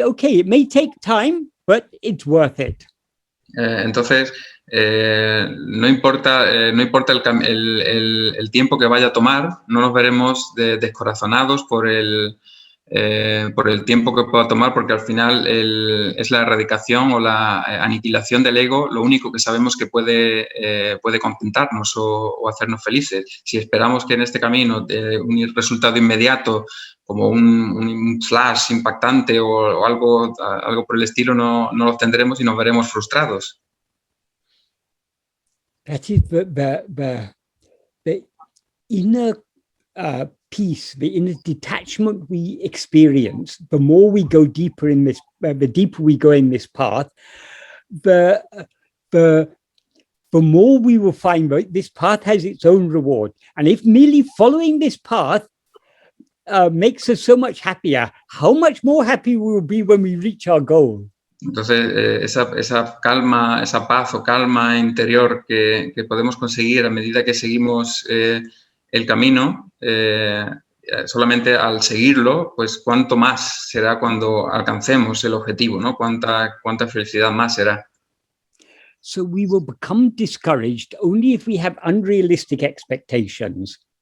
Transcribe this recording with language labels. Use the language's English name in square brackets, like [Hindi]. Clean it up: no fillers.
[English] Okay, it may take time, but it's worth it. [Spanish] Entonces, no importa el tiempo que vaya a tomar, no nos veremos descorazonados por el tiempo que pueda tomar, porque al final es la erradicación o la aniquilación del ego lo único que sabemos que puede contentarnos o hacernos felices. Si esperamos que en este camino un resultado inmediato, como un flash impactante o algo por el estilo, no lo obtendremos y nos veremos frustrados. [English] That is the inner peace, the inner detachment we experience, the more we go deeper in this, the deeper we go in this path, the more we will find that this path has its own reward. And if merely following this path makes us so much happier, how much more happy we will be when we reach our goal. [Spanish] Entonces, esa calma, esa paz o calma interior que podemos conseguir a medida que seguimos el camino, solamente al seguirlo, pues cuánto más será cuando alcancemos el objetivo, ¿no? Cuánta felicidad más será. [English] So we will become discouraged only if we have unrealistic expectations.